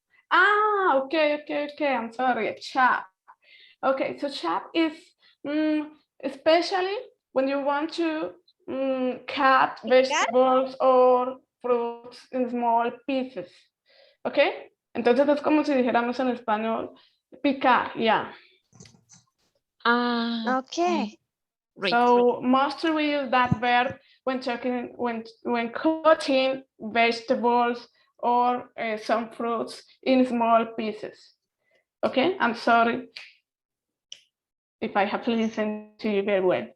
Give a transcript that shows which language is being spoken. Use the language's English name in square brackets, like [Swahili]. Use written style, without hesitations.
[English] Ah, okay. I'm sorry. Chop. Okay, so chop is especially when you want to cut vegetables or fruits in small pieces. [Spanish] Okay, entonces es como si dijéramos en español picar, yeah. Okay. [English] So mostly we use that verb when talking when cutting vegetables or some fruits in small pieces. Okay, I'm sorry if I have listened to you very well.